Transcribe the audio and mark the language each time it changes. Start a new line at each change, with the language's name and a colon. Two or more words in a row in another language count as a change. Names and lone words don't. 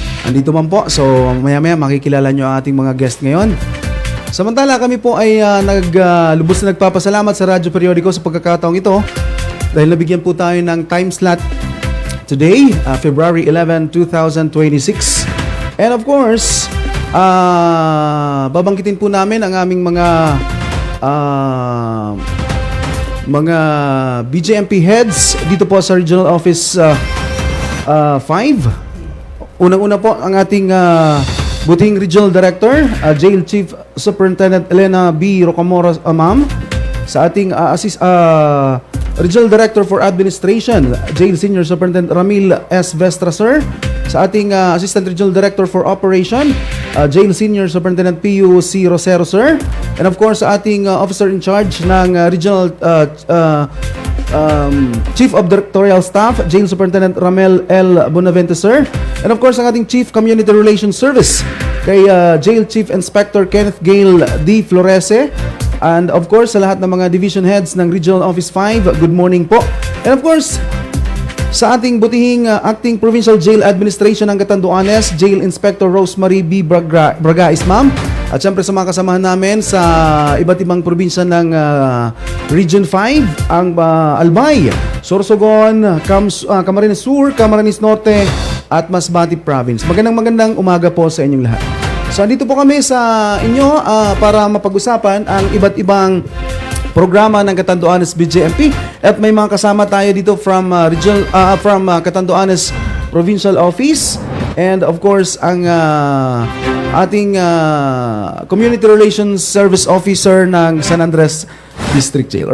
Filipino: Andito man po. So, maya-maya makikilala nyo ang ating mga guest ngayon. Samantala, kami po ay lubos na nagpapasalamat sa Radyo Periodiko sa pagkakataong ito dahil nabigyan po tayo ng
English: time slot today,
Filipino: February 11, 2026.
English: And of course,
Filipino: babangkitin po namin ang aming mga BJMP heads dito po sa Regional Office 5. Unang-una po ang ating Buting
English: Regional Director, Jail Chief Superintendent
Filipino: Elena B. Rocamora, ma'am. Sa ating
English: Regional Director for Administration, Jail Senior Superintendent
Filipino: Ramil S. Vestra, sir. Sa ating
English: Assistant Regional Director for Operation, Jail Senior Superintendent
Filipino: P.U. C. Rosero, sir.
English: And of course,
Filipino: sa ating
English: Officer in Charge
Filipino: ng
English: Regional Chief of Directorial Staff, Jail Superintendent
Filipino: Ramel L. Bonavente, sir.
English: And of course,
Filipino: ang ating
English: Chief Community Relations Service,
Filipino: kay
English: Jail Chief Inspector
Filipino: Kenneth Gale D. Florese.
English: And of course,
Filipino: sa lahat ng mga
English: division heads
Filipino: ng Regional Office 5,
English: good morning
Filipino: po.
English: And of course,
Filipino: sa ating butihing
English: Acting Provincial Jail Administration
Filipino: ng Catanduanes,
English: Jail Inspector
Filipino: Rosemary B. Bragais, ma'am. At syempre sa mga kasamahan namin sa iba't ibang probinsya ng Region 5, ang Albay, Sorsogon, Camarines Sur, Camarines Norte, at Masbate Province. Magandang umaga po sa inyong lahat. So, andito po kami sa inyo para mapag-usapan ang iba't ibang programa ng Catanduanes BJMP at may mga kasama tayo dito
English: from Catanduanes Provincial Office and of course
Filipino: ang ating
English: Community Relations Service Officer
Filipino: ng San Andres District Jail.